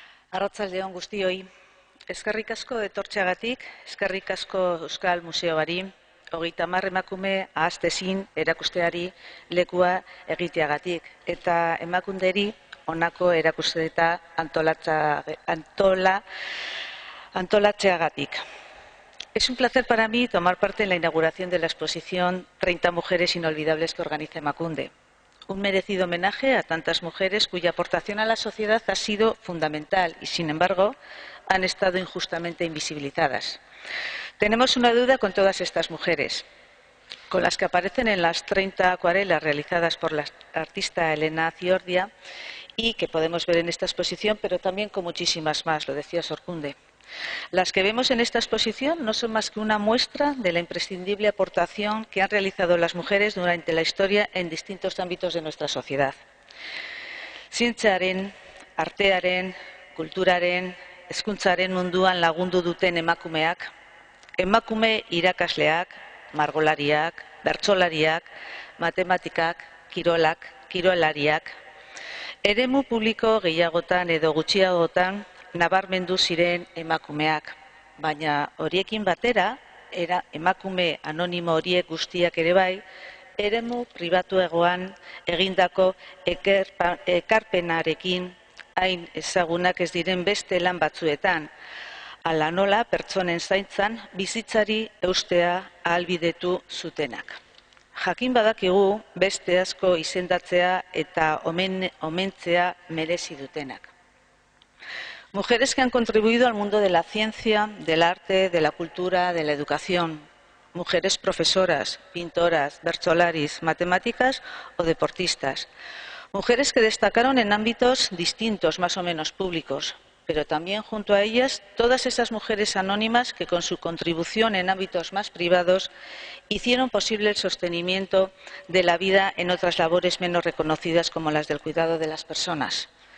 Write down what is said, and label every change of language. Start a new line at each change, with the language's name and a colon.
Basque: Arratsalde on guztioi, eskerrik asko etortzeagatik, eskerrik asko Euskal Museoari, 30 emakume ahaztezin erakusteari lekua egiteagatik, eta emakunderi honako erakusketa antolatzeagatik.
Spanish: Es un placer para mí tomar parte en la inauguración de la exposición 30 mujeres inolvidables que organiza Emakunde. Un merecido homenaje a tantas mujeres cuya aportación a la sociedad ha sido fundamental y, sin embargo, han estado injustamente invisibilizadas. Tenemos una deuda con todas estas mujeres, con las que aparecen en las 30 acuarelas realizadas por la artista Elena Ciordia y que podemos ver en esta exposición, pero también con muchísimas más, lo decía Sorkunde. Las que vemos en esta exposición no son más que una muestra de la imprescindible aportación que han realizado las mujeres durante la historia en distintos ámbitos de nuestra sociedad.
Basque: Zientziaren, artearen, kulturaren, hezkuntzaren munduan lagundu duten emakumeak, emakume irakasleak, margolariak, bertsolariak, matematikak, kirolariak, eremu publiko gehiagotan edo gutxiagotan nabarmendu ziren emakumeak, baina horiekin batera, emakume anonimo horiek guztiak ere bai, eremu pribatuegoan egindako ekarpenarekin hain ezagunak ez diren beste lan batzuetan, hala nola pertsonen zaintzan bizitzari eustea ahalbidetu zutenak. Jakin badakigu beste asko izendatzea eta omentzea merezi dutenak.
Spanish: Mujeres que han contribuido al mundo de la ciencia, del arte, de la cultura, de la educación. Mujeres profesoras, pintoras, bertsolaris, matemáticas o deportistas. Mujeres que destacaron en ámbitos distintos, más o menos públicos, pero también junto a ellas todas esas mujeres anónimas que con su contribución en ámbitos más privados hicieron posible el sostenimiento de la vida en otras labores menos reconocidas como las del cuidado de las personas.